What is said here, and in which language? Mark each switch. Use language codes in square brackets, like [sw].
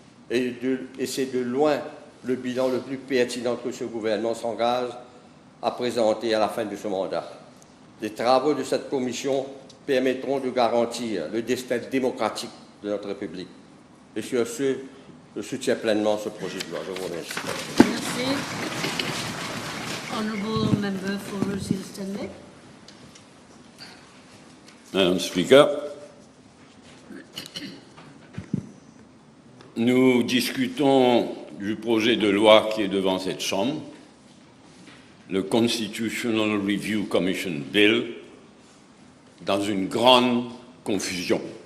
[fr] Et c'est de loin le bilan le plus pertinent que ce gouvernement s'engage à présenter à la fin de ce mandat. Les travaux de cette commission permettront de garantir le destin démocratique de notre République. Et sur ce, je soutiens pleinement ce projet de loi. Je vous remercie. Merci. [en] Honourable Member for Rose Hill Stanley. [fr] Madam Speaker, nous discutons du projet de loi qui est devant cette Chambre, le Constitutional Review Commission Bill, dans une grande confusion.